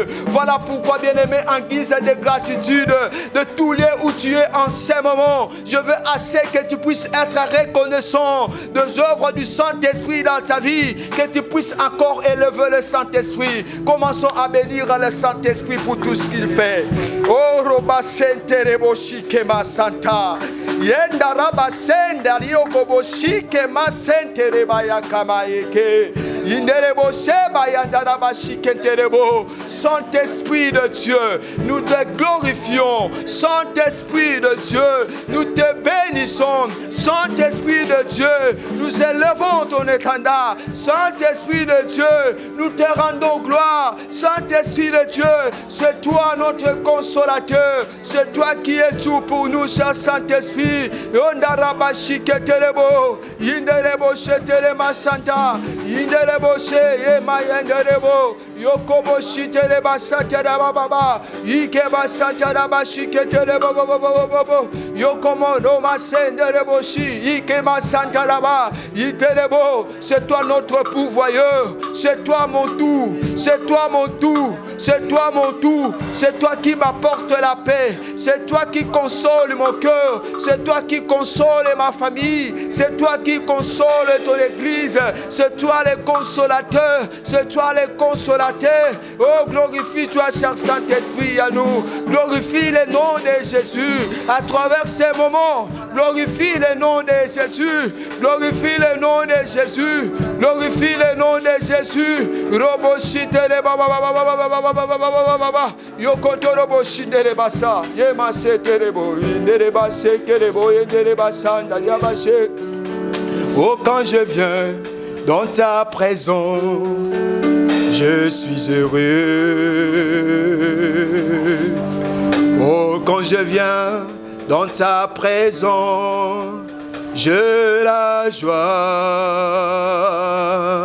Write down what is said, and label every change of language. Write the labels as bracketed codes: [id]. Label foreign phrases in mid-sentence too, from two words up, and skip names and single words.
[fr] Voilà pourquoi, bien-aimé, en guise de gratitude de tous lieux où tu es en ce moment, je veux assez que tu puisses être reconnaissant des œuvres du Saint-Esprit dans ta vie, que tu puisses encore élever le Saint-Esprit. Commençons à bénir le Saint-Esprit pour tout ce qu'il fait. Oh, Roba Senterebo Shikema Santa. Yenda Raba Senda Ryokobo Shikema Sentereba Yakamaeke. Inderebo Sheba Yandaraba Shikenterebo. Saint-Esprit de Dieu, nous te glorifions. Saint-Esprit de Dieu, nous te bénissons. Saint-Esprit de Dieu, nous élevons ton étendard. Saint-Esprit de Dieu, nous te rendons gloire. Saint-Esprit de Dieu, c'est toi notre consolateur. C'est toi qui es tout pour nous, cher Saint-Esprit. Yondarabashiketerebo, Yinderebo Sheterema Santa, Yinderebo Sheyema Yenderebo, Yokobo Shitereba Sateraba Baba, Ikeba Sataraba Shiketerebo Bobo, Yokomo Noma Senderebo Shi, Ikema Santaraba, Iterebo. C'est toi notre pourvoyeur, c'est toi mon tout, c'est toi mon tout, c'est toi mon tout, c'est toi qui m'apporte la paix, c'est toi qui console mon cœur, c'est toi qui console ma famille, c'est toi qui console ton église, c'est toi le consolateur, c'est toi le consolateur. Oh, glorifie-toi, cher Saint-Esprit, à nous. Glorifie le nom de Jésus à travers ces moments. Glorifie le nom de Jésus. Glorifie le nom de Jésus. Glorifie le nom de Jésus. Robo shitere baba baba baba yokoto robo shindere basa yema seterebo indere base kerebo indere basanda yabashe. Oh, quand je viens dans ta présence, je suis heureux. Oh, quand je viens dans ta présence, j'ai la joie.